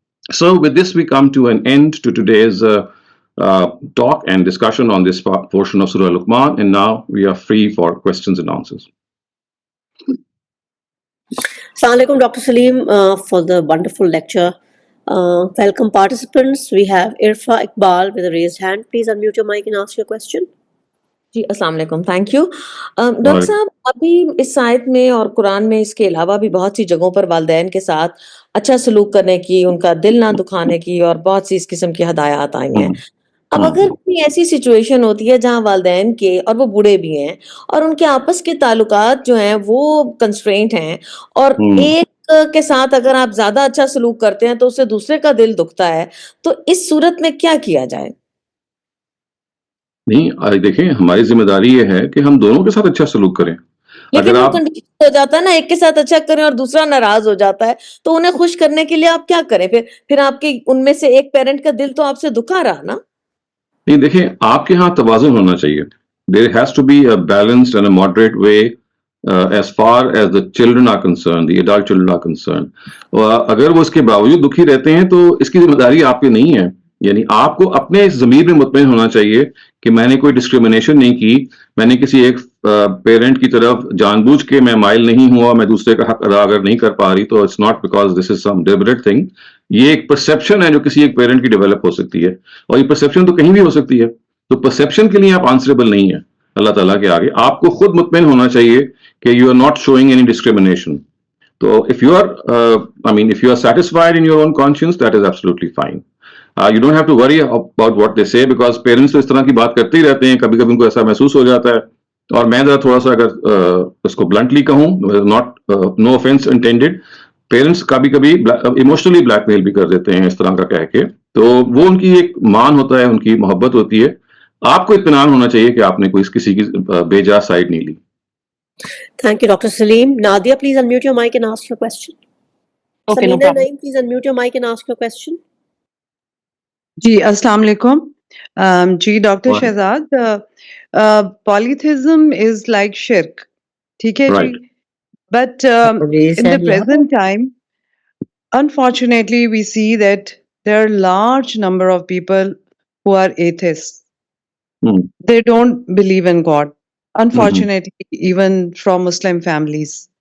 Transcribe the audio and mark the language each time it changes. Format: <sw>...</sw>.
<en>So with this, we come to an end to today's talk and discussion on this portion of Surah Luqman, and now we are free for questions and answers. Assalamu alaikum, Dr. Saleem, for the wonderful lecture. Welcome participants. We have Irfa Iqbal with a raised hand. Please unmute your mic and ask your question.</en> <hi>जी अस्सलाम वालेकुम, thank you doctor साहब। अभी इस आयत में और कुरान में इसके अलावा भी बहुत सी जगहों पर वालिदैन के साथ अच्छा सलूक करने की, उनका दिल ना दुखाने की और बहुत सी इस किस्म की हदायत आई हैं। अब अगर कोई ऐसी सिचुएशन होती है जहां वालिदैन के, और वो बूढ़े भी हैं, और उनके आपस के ताल्लुकात जो हैं वो कंस्ट्रेंट हैं, और एक के साथ अगर आप ज्यादा अच्छा सलूक करते हैं तो उससे दूसरे का दिल दुखता है, तो इस सूरत में क्या किया जाए? नहीं, देखिए, हमारी जिम्मेदारी ये है कि हम दोनों के साथ अच्छा सलूक करें। लेकिन वो कंडीशन हो जाता है ना, एक के साथ अच्छा करें और दूसरा नाराज हो जाता है, तो उन्हें खुश करने के लिए आप क्या करें? फिर आपके उनमें से एक पेरेंट का दिल तो आपसे दुखा रहा ना। नहीं, देखिए, आपके यहाँ तवाज़ुन होना चाहिए।</hi> <en>There has to be a balanced and a moderate way as far as the children are concerned, the adult children are concerned.</en> <hi>अगर वो इसके बावजूद दुखी रहते हैं तो इसकी जिम्मेदारी आपकी नहीं है। यानी आपको अपने इस ज़मीर में मुतमईन होना चाहिए कि मैंने कोई डिस्क्रिमिनेशन नहीं की, मैंने किसी एक पेरेंट की तरफ जानबूझ के मैं माइल नहीं हुआ, मैं दूसरे का हक अदा अगर नहीं कर पा रही, तो</hi> <en>It's not because this is some deliberate thing.</en> <hi>ये एक परसेप्शन है जो किसी एक पेरेंट की डेवलप हो सकती है, और ये परसेप्शन तो कहीं भी हो सकती है। तो परसेप्शन के लिए आप आंसरेबल नहीं है अल्लाह ताला के आगे। आपको खुद मुतमईन होना चाहिए कि</hi> <en>You are not showing any discrimination. तो if you are if you are satisfied in your own conscience, that is absolutely fine. You don't have to worry about what they say, because</en> <hi>पेरेंट्स तो इस तरह की बात करते ही रहते हैं, कभी कभी उनको ऐसा महसूस हो जाता है। और मैं जरा थोड़ा सा अगर उसको ब्लंटली कहूँ,</hi> <en>not no offence intended,</en> <hi>parents कभी कभी इमोशनली ब्लैकमेल भी कर देते हैं इस तरह का कह के। तो वो उनकी एक मान होता है, उनकी मोहब्बत होती है। आपको इत्मीनान होना चाहिए कि आपने कोई किसी की बेजा साइड नहीं ली।</hi> <en>Thank you, Dr. Saleem. Nadia, please unmute your mic and ask your question. Okay, no Samina problem. Naeem, please unmute your mic and ask your question.</en> <hi>जी अस्सलाम वालेकुम।</hi> <en>जी doctor Shahzad, polytheism is like shirk,</en> <hi>ठीक है</hi> <en>Right. जी, but in the present time, unfortunately, we see that there are large number of people who are atheists. They don't believe in God, unfortunately, even from Muslim families.</en>